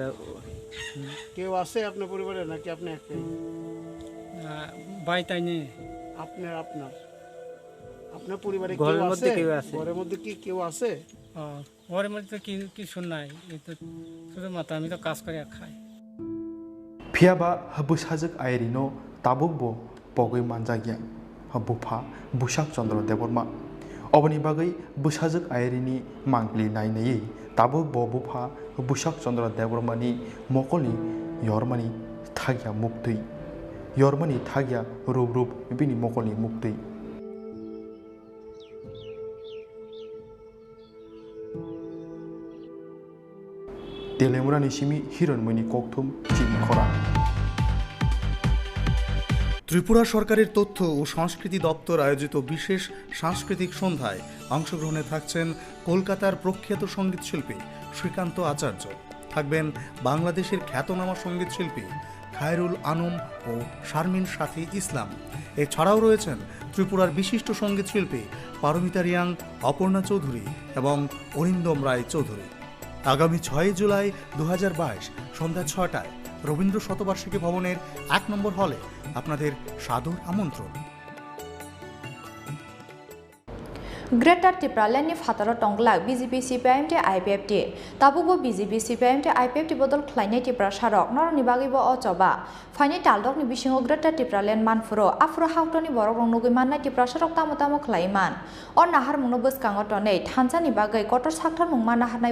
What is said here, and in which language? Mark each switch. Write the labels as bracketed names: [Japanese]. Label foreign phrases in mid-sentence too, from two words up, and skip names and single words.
[Bangla] কেউ আছে আপনার পরিবারে নাকি আপনি একাই ভাই তাই নেই আপনার আপনার পরিবারে কেউ আছে ঘরের মধ্যে কি কেউ আছে ঘরের মধ্যে কি কিছু নাই এই তো শুধুমাত্র আমি তো কাজ করে খাই [Kok Borok] फियाबा बुसाजक आयरिनो ताबुकबो पगै मानजागिया बुफा बुसाक चंद्र देवरमा अबनि बागै बुसाजक आयरिनि मांगलि नायनायै ताबुक बुफा बुसाक चंद्र देवरमानि मकलनि यरमानि थागिया मुक्तै यरमानि थागिया रूप रूप बिनि मकलनि मुक्तै तेलेमुरानि सिमी हिरनमयनि कक्थुम चिनि खरा [Bangla] ত্রিপুরা সরকারের তথ্য ও সংস্কৃতি দপ্তর আয়োজিত বিশেষ সাংস্কৃতিক সন্ধ্যায় অংশগ্রহণে থাকছেন কলকাতার প্রখ্যাত সঙ্গীতশিল্পী শ্রীকান্ত আচার্য, থাকবেন বাংলাদেশের খ্যাতনামা সঙ্গীতশিল্পী খায়রুল আনম ও শারমিন সাথী ইসলাম। এছাড়াও রয়েছেন ত্রিপুরার বিশিষ্ট সঙ্গীতশিল্পী পারমিতা রিয়াং, অপর্ণা চৌধুরী এবং অরিন্দম রায় চৌধুরী। আগামী 6 জুলাই 2022 সন্ধ্যা 6টায় রবীন্দ্র শতবার্ষিকী ভবনের 1 নম্বর হলে আপনাদের সাদর আমন্ত্রণ। [Kok Borok] ग्रेटर टिप्रालेन्डनि फाताराव टंग्लाक बीजेपी सीपीआईएम आईपीएफ ताबुबो बीजेपी सीपीआईएम आईपीएफ बदल ख्लायनाय टिप्रा सारक नरनि बागैबो अचबा फाइनाय तालदकनि बिसिङाव ग्रेटर टिप्रालेन्ड मानफुरो आफ्रो हावटनि बरक रंनुगै माननाय टिप्रा सारक तामो तामो ख्लायमान अ नाहार मुनो बसकाङाव टनै थानसानि बागै कटर साक्थार मुंमा नाहारनाय